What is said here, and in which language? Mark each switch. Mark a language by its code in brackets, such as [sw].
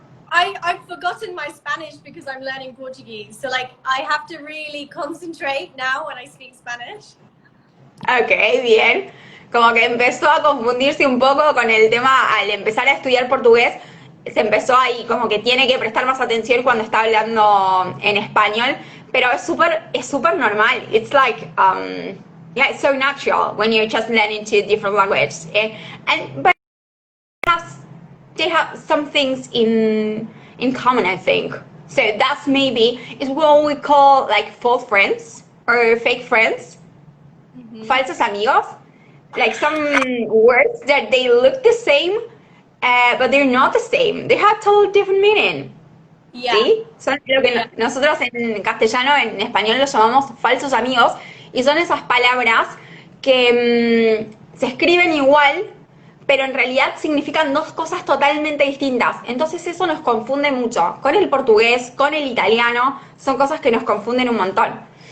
[en] I've forgotten my Spanish because I'm learning Portuguese. So like I have to really concentrate now when I speak Spanish. [es] Ok, bien. Como que empezó a confundirse un poco con el tema al empezar a estudiar portugués. Se empezó ahí, como que tiene que prestar más atención cuando está hablando en español. Pero es súper normal. [en] It's like, yeah, it's so natural when you're just learning two different languages. But they have some things in common, I think. So that's maybe is what we call like false friends or fake friends. [es] Falsos amigos. [en] Like some words that they look the same, but they're not the same. They have totally different meaning. Yeah. [es] ¿Sí? Son lo que nosotros en castellano, en español los llamamos falsos amigos, y son esas palabras que se escriben igual, pero en realidad significan dos cosas totalmente distintas. Entonces eso nos confunde mucho. Con el portugués, con el italiano, son cosas que nos confunden un montón.